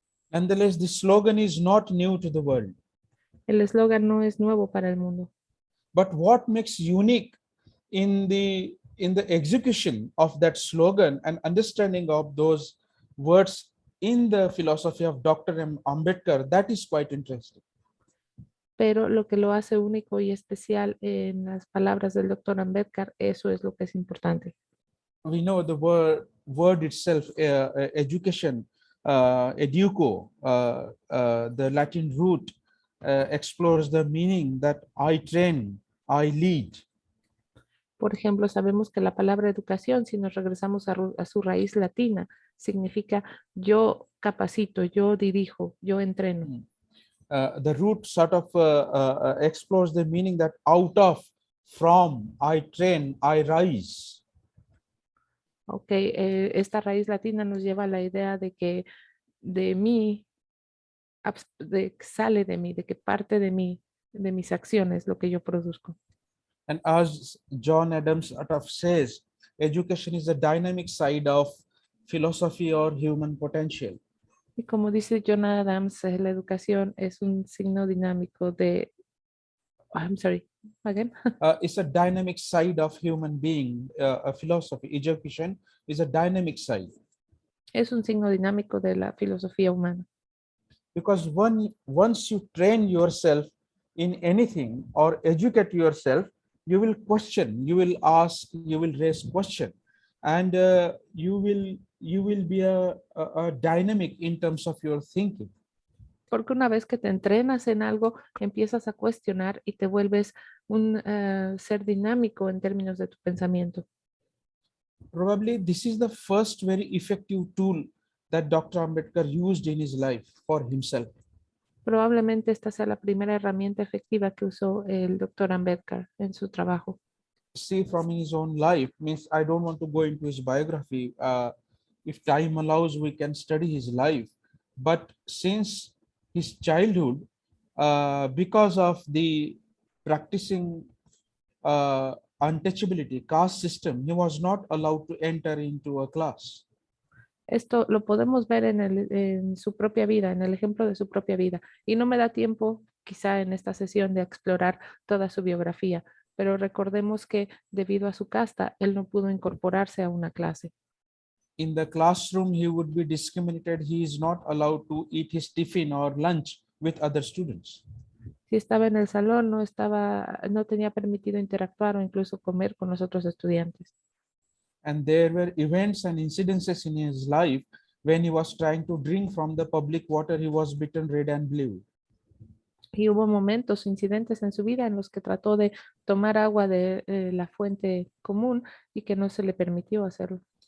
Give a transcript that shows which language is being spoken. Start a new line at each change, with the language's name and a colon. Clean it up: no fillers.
English: Nonetheless, the slogan is not new to the world.
Spanish: El eslogan no es nuevo para el mundo.
English: But what makes unique in the execution of that slogan and understanding of those words in the philosophy of Dr. Ambedkar, that is quite interesting.
Spanish: Pero lo que lo hace único y especial en las palabras del doctor Ambedkar, eso es lo que es importante.
English: We know the word itself, education, educo, the Latin root explores the meaning that I train, I lead.
Spanish: Por ejemplo, sabemos que la palabra educación, si nos regresamos a su raíz latina, significa yo capacito, yo dirijo, yo entreno.
English: The root sort of explores the meaning that out of, from, I train, I rise.
Spanish: Ok, esta raíz latina nos lleva a la idea de que de mí, sale de mí, de que parte de mí, de mis acciones, lo que yo produzco.
English: And as John Adams sort of says, education is a dynamic side of philosophy or human potential.
Spanish: Y como dice John Adams, la educación es un signo dinámico de,
English: I'm sorry, again. It's a dynamic side of human being, a philosophy. Education is a dynamic side.
Spanish: Es un signo dinámico de la filosofía humana.
English: Because once you train yourself in anything or educate yourself, you will question, you will ask, you will raise question, and you will be a dynamic in terms of your thinking.
Spanish: Porque una vez que te entrenas en algo, empiezas a cuestionar y te vuelves un ser dinámico en términos de tu pensamiento.
English: Probably this is the first very effective tool that Dr. Ambedkar used in his life for himself.
Spanish: Probablemente esta sea la primera herramienta efectiva que usó el doctor Ambedkar en su trabajo.
English: See from his own life, means I don't want to go into his biography. If time allows, we can study his life. But since his childhood, because of the practicing untouchability, caste system, he was not allowed to enter into a class.
Spanish: Esto lo podemos ver en su propia vida, en el ejemplo de su propia vida. Y no me da tiempo, quizá en esta sesión, de explorar toda su biografía, pero recordemos que debido a su casta, él no pudo incorporarse a una clase.
English: In the classroom, he would be discriminated. He is not allowed to eat his tiffin or lunch with other students.
Spanish: Si estaba en el salón, no tenía permitido interactuar o incluso comer con los otros estudiantes.
English: And there were events and incidences in his life when he was trying to drink from the public water, he was bitten red and blue.
Spanish: Y hubo momentos, incidentes en su vida en los que trató de tomar agua de la fuente común y que no se le permitió hacerlo.